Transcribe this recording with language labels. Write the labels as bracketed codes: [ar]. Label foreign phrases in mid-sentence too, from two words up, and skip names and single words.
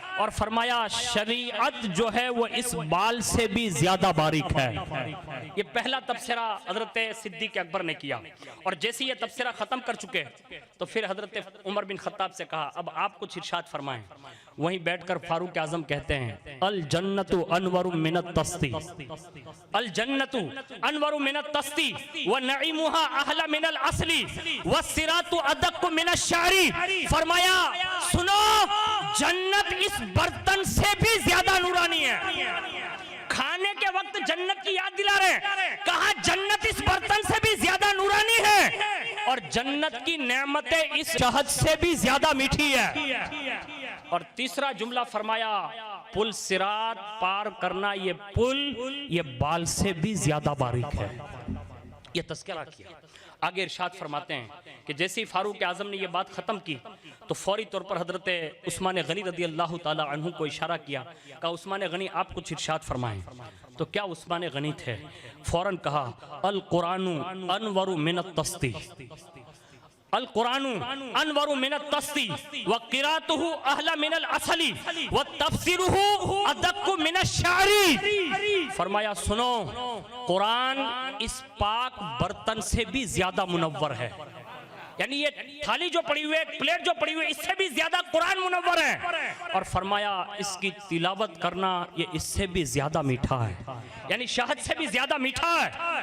[hi] और फरमाया शरीयत जो है वो इस बाल से भी ज्यादा बारीक है। ये पहला तबसरा हजरत सिद्दीक अकबर ने किया। और जैसे ये तबसरा खत्म कर चुके तो फिर हजरत उमर बिन खत्ताब से कहा अब आप कुछ इरशाद फरमाएं। वहीं बैठकर फारूक आजम कहते हैं [ar] الجنة أنور من الطست الجنة أنور من الطست ونعيمها أحلى من العسل والصراط أدق من الشعر. [hi] फरमाया सुनो, जन्नत इस बर्तन से भी ज्यादा नूरानी है। खाने के वक्त जन्नत की याद दिला रहे, कहा जन्नत इस बर्तन से भी ज्यादा नूरानी है, और जन्नत की नेमतें इस शहद से भी ज्यादा मीठी है। और तीसरा जुमला फरमाया पुल सिरात पार करना, ये पुल ये बाल से भी ज्यादा बारीक है। ये तस्करा किया। आगे इरशाद फरमाते हैं कि जैसे ही फारूक आजम ने यह बात ख़त्म की तो फौरी तौर पर हज़रत उस्मान गनी [ar] رضي الله تعالى عنه [hi] को इशारा किया, कहा उस्मान गनी आप कुछ इरशाद फरमाएं। तो क्या उस्मान गनी थे, फ़ौरन कहा [ar] القرآن أنور من الطست القرآن أنور من الطست وقراءته أحلى من العسل وتفسيره أدق من الشعر. [hi] फरमाया सुनो, कुरान इस पाक बर्तन से भी ज्यादा मुनव्वर है, यानी ये थाली जो पड़ी हुई है, प्लेट जो पड़ी हुई है, इससे भी ज्यादा कुरान मुनव्वर है। और फरमाया इसकी तिलावत करना ये इससे भी ज्यादा मीठा है, यानी शहद से भी ज्यादा मीठा है।